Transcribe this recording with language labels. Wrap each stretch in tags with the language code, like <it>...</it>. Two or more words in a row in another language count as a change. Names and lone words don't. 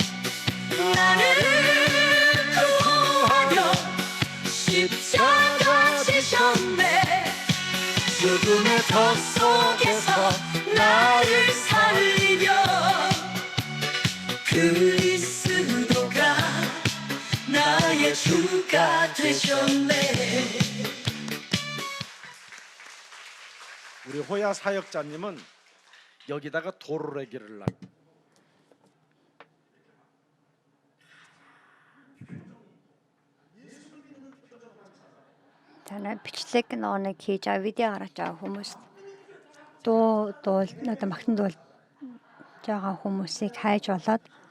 <ko>나를 구하려 십자가 지셨네 죽음의 덫 속에서 나를 살리며 그리스도가 나의 주가 되셨네 우리 호야 사역자님은 여기다가 도르래기를 놔.</ko> <mn>Танай бичлэг нэг хийж байгаа видео гаргаж байгаа хүмүүс дуу одоо магтан дуулж байгаа хүмүүсийг хайж болоод</mn>